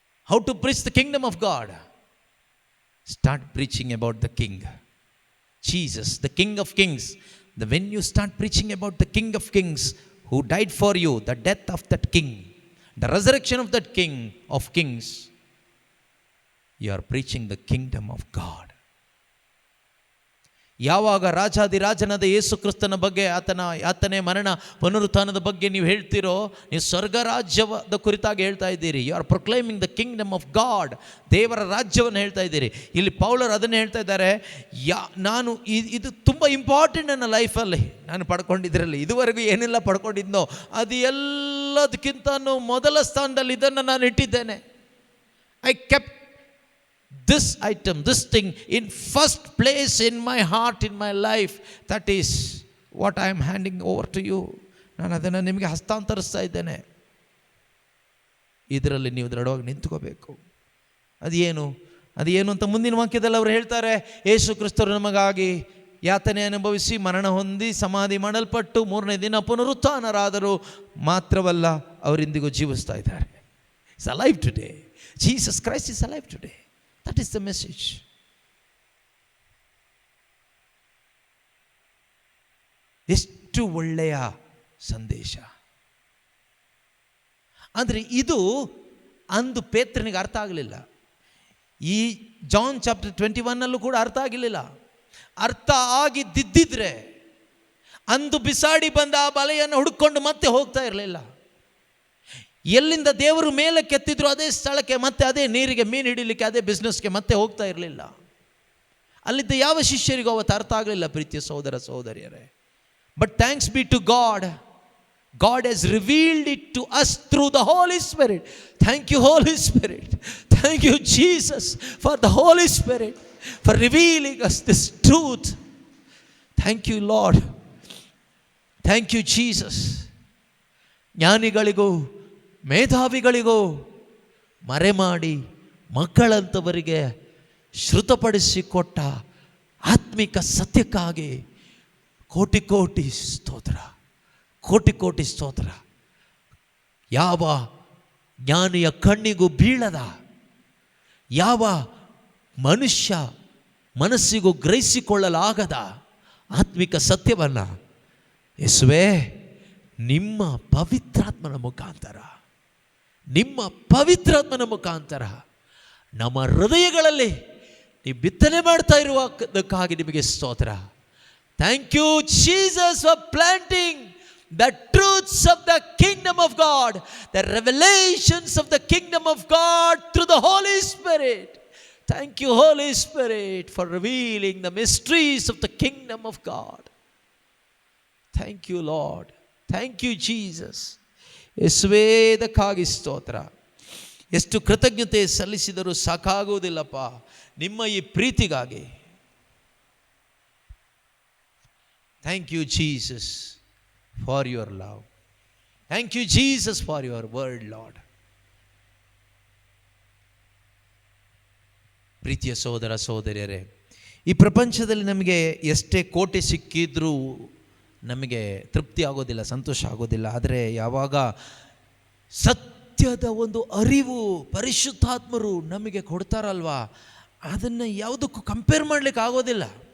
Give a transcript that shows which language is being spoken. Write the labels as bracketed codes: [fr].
[en] How to preach the kingdom of God? Start preaching about the King, Jesus, the King of Kings. When you start preaching about the King of Kings who died for you, the death of that King, the resurrection of that King of Kings, you are preaching the kingdom of God. [kn] ಯಾವಾಗ ರಾಜಾದಿರಾಜನಾದ ಯೇಸು ಕ್ರಿಸ್ತನ ಬಗ್ಗೆ, ಆತನೇ ಮರಣ ಪುನರುತ್ಥಾನದ ಬಗ್ಗೆ ನೀವು ಹೇಳ್ತೀರೋ, ನೀವು ಸ್ವರ್ಗ ರಾಜ್ಯದ ಕುರಿತಾಗಿ ಹೇಳ್ತಾ ಇದ್ದೀರಿ. [en] You are proclaiming the kingdom of God. [kn] ದೇವರ ರಾಜ್ಯವನ್ನು ಹೇಳ್ತಾ ಇದ್ದೀರಿ. ಇಲ್ಲಿ ಪೌಲರು ಅದನ್ನೇ ಹೇಳ್ತಾ ಇದ್ದಾರೆ. ನಾನು ಇದು ತುಂಬ ಇಂಪಾರ್ಟೆಂಟ್ ನನ್ನ ಲೈಫಲ್ಲಿ. ನಾನು ಪಡ್ಕೊಂಡಿದ್ರಲ್ಲಿ ಇದುವರೆಗೂ ಏನೆಲ್ಲ ಪಡ್ಕೊಂಡಿದ್ನೋ ಅದು ಎಲ್ಲದಕ್ಕಿಂತ ಮೊದಲ ಸ್ಥಾನದಲ್ಲಿ ಇದನ್ನು ನಾನು ಇಟ್ಟಿದ್ದೇನೆ. [en] I kept this item, this thing in first place in my heart, in my life. That is what I am handing over to you. [kn] ನಾನು ಅದನ್ನು ನಿಮಗೆ ಹಸ್ತಾಂತರಿಸ್ತಾ ಇದ್ದೇನೆ. ಇದರಲ್ಲಿ ನೀವು ದೃಢವಾಗಿ ನಿಂತ್ಕೋಬೇಕು. ಅದೇನು ಅಂತ ಮುಂದಿನ ವಾಕ್ಯದಲ್ಲಿ ಅವರು ಹೇಳ್ತಾರೆ. ಯೇಸು ಕ್ರಿಸ್ತರು ನಮಗಾಗಿ ಯಾತನೆ ಅನುಭವಿಸಿ ಮರಣ ಹೊಂದಿ ಸಮಾಧಿ ಮಾಡಲ್ಪಟ್ಟು ಮೂರನೇ ದಿನ ಪುನರುತ್ಥಾನರಾದರು. ಮಾತ್ರವಲ್ಲ, ಅವರಿಂದಿಗೂ ಜೀವಿಸ್ತಾ ಇದ್ದಾರೆ. [en] It's alive today. Jesus Christ is alive today. That is the message. [kn] ಎಷ್ಟು ಒಳ್ಳೆಯ ಸಂದೇಶ. ಅಂದರೆ ಇದು ಅಂದು ಪೇತ್ರನಿಗೆ ಅರ್ಥ ಆಗಲಿಲ್ಲ. ಈ ಜಾನ್ ಚಾಪ್ಟರ್ 21 ಕೂಡ ಅರ್ಥ ಆಗಿರಲಿಲ್ಲ. ಅರ್ಥ ಆಗಿದ್ದಿದ್ರೆ ಅಂದು ಬಿಸಾಡಿ ಬಂದ ಆ ಬಲೆಯನ್ನು ಹುಡುಕೊಂಡು ಮತ್ತೆ ಹೋಗ್ತಾ ಇರಲಿಲ್ಲ. ಎಲ್ಲಿಂದ ದೇವರು ಮೇಲೆ ಕೆತ್ತಿದ್ರು ಅದೇ ಸ್ಥಳಕ್ಕೆ, ಮತ್ತೆ ಅದೇ ನೀರಿಗೆ ಮೀನು ಹಿಡಿಲಿಕ್ಕೆ, ಅದೇ ಬಿಸ್ನೆಸ್ಗೆ ಮತ್ತೆ ಹೋಗ್ತಾ ಇರಲಿಲ್ಲ. ಅಲ್ಲಿದ್ದ ಯಾವ ಶಿಷ್ಯರಿಗೂ ಅವತ್ತು ಅರ್ಥ ಆಗಲಿಲ್ಲ, ಪ್ರೀತಿಯ ಸಹೋದರ ಸಹೋದರಿಯರೇ. [en] But thanks be to God. God has revealed it to us through the Holy Spirit. Thank you, Holy Spirit. Thank you, Jesus, for the Holy Spirit, for revealing us this truth. Thank you, Lord. Thank you, Jesus. [kn] ಜ್ಞಾನಿಗಳಿಗೂ ಮೇಧಾವಿಗಳಿಗೂ ಮರೆಮಾಡಿ ಮಕ್ಕಳಂಥವರಿಗೆ ಶ್ರುತಪಡಿಸಿಕೊಟ್ಟ ಆತ್ಮಿಕ ಸತ್ಯಕ್ಕಾಗಿ ಕೋಟಿ ಕೋಟಿ ಸ್ತೋತ್ರ, ಕೋಟಿ ಕೋಟಿ ಸ್ತೋತ್ರ. ಯಾವ ಜ್ಞಾನಿಯ ಕಣ್ಣಿಗೂ ಬೀಳದ, ಯಾವ ಮನುಷ್ಯ ಮನಸ್ಸಿಗೂ ಗ್ರಹಿಸಿಕೊಳ್ಳಲಾಗದ ಆತ್ಮಿಕ ಸತ್ಯವನ್ನು ಯೇಸುವೇ ನಿಮ್ಮ ಪವಿತ್ರಾತ್ಮನ ಮುಖಾಂತರ, ನಿಮ್ಮ ಪವಿತ್ರಾತ್ಮನ ಮುಖಾಂತರ ನಮ್ಮ ಹೃದಯಗಳಲ್ಲಿ ನೀವು ಬಿತ್ತನೆ ಮಾಡ್ತಾ ಇರುವುದಕ್ಕಾಗಿ ನಿಮಗೆ ಸ್ತೋತ್ರ. [en] Thank you Jesus for planting the truths of the kingdom of God, the revelations of the kingdom of God through the Holy Spirit. Thank you, Holy Spirit, for revealing the mysteries of the kingdom of God. Thank you, Lord. Thank you, Jesus. [kn] ಯೇಸುವೇದಕ್ಕಾಗಿ ಸ್ತೋತ್ರ. ಎಷ್ಟು ಕೃತಜ್ಞತೆ ಸಲ್ಲಿಸಿದರೂ ಸಾಕಾಗುವುದಿಲ್ಲಪ್ಪ ನಿಮ್ಮ ಈ ಪ್ರೀತಿಗಾಗಿ. [en] Thank you, Jesus, for your love. Thank you, Jesus, for your word, Lord. [kn] ಪ್ರೀತಿಯ ಸಹೋದರ ಸಹೋದರಿಯರೇ, ಈ ಪ್ರಪಂಚದಲ್ಲಿ ನಮಗೆ ಎಷ್ಟೇ ಕೋಟಿ ಸಿಕ್ಕಿದ್ರೂ ನಮಗೆ ತೃಪ್ತಿ ಆಗೋದಿಲ್ಲ, ಸಂತೋಷ ಆಗೋದಿಲ್ಲ. ಆದರೆ ಯಾವಾಗ ಸತ್ಯದ ಒಂದು ಅರಿವು ಪರಿಶುದ್ಧಾತ್ಮರು ನಮಗೆ ಕೊಡ್ತಾರಲ್ವಾ, ಅದನ್ನು ಯಾವುದಕ್ಕೂ ಕಂಪೇರ್ ಮಾಡಲಿಕ್ಕೆ ಆಗೋದಿಲ್ಲ.